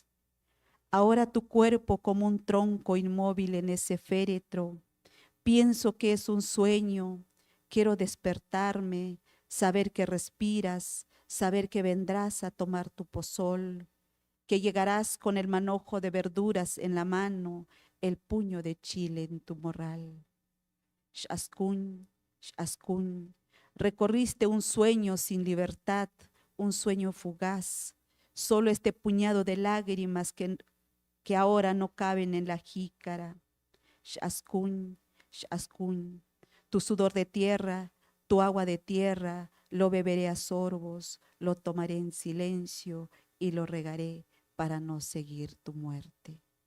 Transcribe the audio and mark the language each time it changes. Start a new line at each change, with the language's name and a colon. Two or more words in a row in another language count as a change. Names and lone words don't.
Spanish: Ahora tu cuerpo como un tronco inmóvil en ese féretro. Pienso que es un sueño. Quiero despertarme, saber que respiras, saber que vendrás a tomar tu pozol, que llegarás con el manojo de verduras en la mano, el puño de chile en tu morral. Shaskun, shaskun, recorriste un sueño sin libertad, un sueño fugaz, solo este puñado de lágrimas que ahora no caben en la jícara. Shaskun, shaskun. Tu sudor de tierra, tu agua de tierra, lo beberé a sorbos, lo tomaré en silencio y lo regaré para no seguir tu muerte.